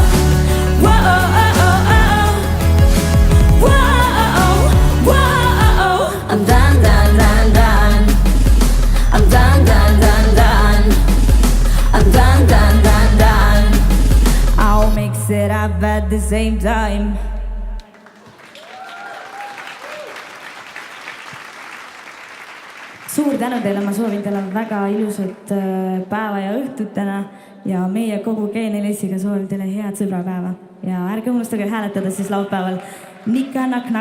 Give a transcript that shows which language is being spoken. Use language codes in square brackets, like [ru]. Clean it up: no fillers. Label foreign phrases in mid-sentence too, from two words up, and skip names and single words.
[en] Whoa, oh, oh, oh. Whoa, whoa. I'm done, done, done, done. I'm done, done, done, done. I'm done, done, done, done. I'll mix it up at the same time. [et] Suur tänu teile, ma soovin teile väga ilusat päeva ja õhtut täna ja meie kogu G4S-iga soovin teile head sõbrapäeva ja ärge unustage hääletada siis laupäeval Nika Nakk Nakk.